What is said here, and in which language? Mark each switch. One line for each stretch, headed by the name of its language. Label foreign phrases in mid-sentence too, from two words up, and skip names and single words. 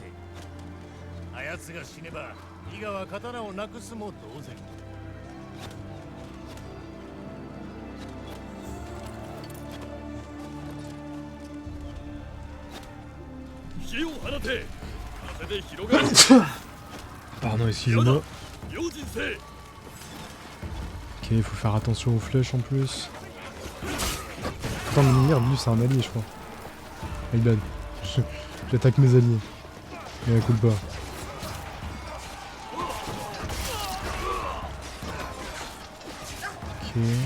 Japanese: あやつが死ねば伊賀は刀をなくすも同然。火を放て。風で広がる。
French: Pardon, excusez-moi.
Japanese: 用心せ。
French: Ok, il faut faire attention aux flèches en plus. Putain, mais merde, lui c'est un allié, je crois.
English: My bad.
French: J'attaque mes alliés. Mais elle coule pas. Ok.